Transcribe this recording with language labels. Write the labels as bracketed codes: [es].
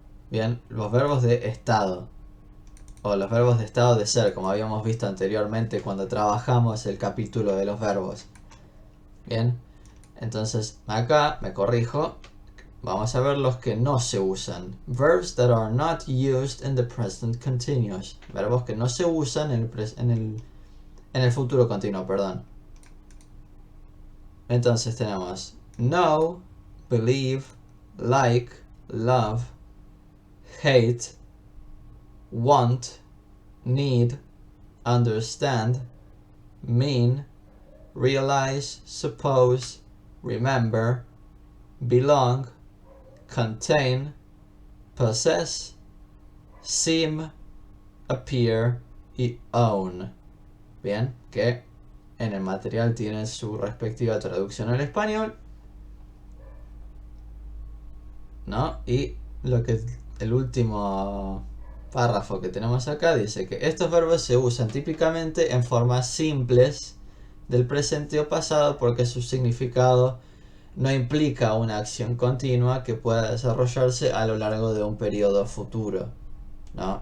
[es] Bien, los verbos de estado. O los verbos de estado de ser, como habíamos visto anteriormente cuando trabajamos el capítulo de los verbos. Bien, entonces acá me corrijo. Vamos a ver los que no se usan. [en] Verbs that are not used in the present continuous. [es] Verbos que no se usan en el futuro continuo, perdón. Entonces tenemos know, believe, like, love, hate, want, need, understand, mean, realize, suppose, remember, belong, contain, possess, seem, appear y own. Bien, que en el material tienen su respectiva traducción al español, ¿no? Y el último párrafo que tenemos acá dice que estos verbos se usan típicamente en formas simples del presente o pasado porque su significado no implica una acción continua que pueda desarrollarse a lo largo de un periodo futuro, ¿no?